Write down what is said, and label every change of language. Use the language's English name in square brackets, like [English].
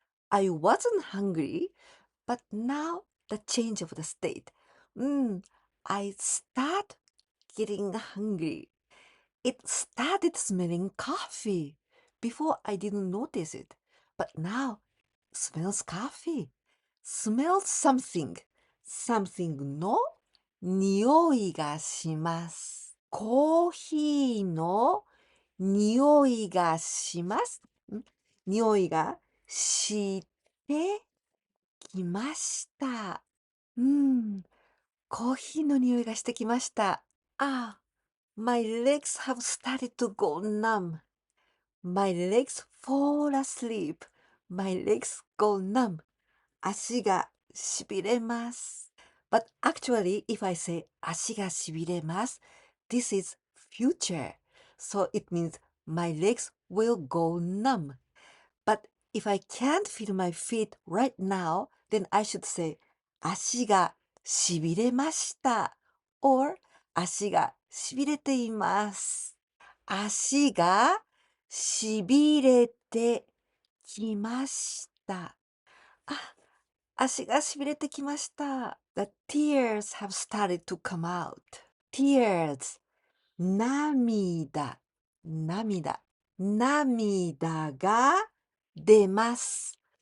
[English] I wasn't hungry, but now the change of the state. I start getting hungry. It started smelling coffee. Before I didn't notice it, but now smells coffee. Smells something. [Japanese] Something の匂いがします。コーヒーの匂いがします。匂いがしてきました。コーヒーの匂いがしてきました。 [English] My legs have started to go numb. My legs fall asleep. My legs go numb. [Japanese] 足がしびれます。 [English] But actually, if I say [Japanese] 足がしびれます、 [English] this is future. So it means my legs will go numb. But if I can't feel my feet right now, then I should say [Japanese] 足がしびれました [English] or [Japanese] 足がしびれています。足がしびれてきました。あ、足がしびれてきました。 [English] The tears have started to come out. [Japanese] Tears 涙、涙、涙が出ます。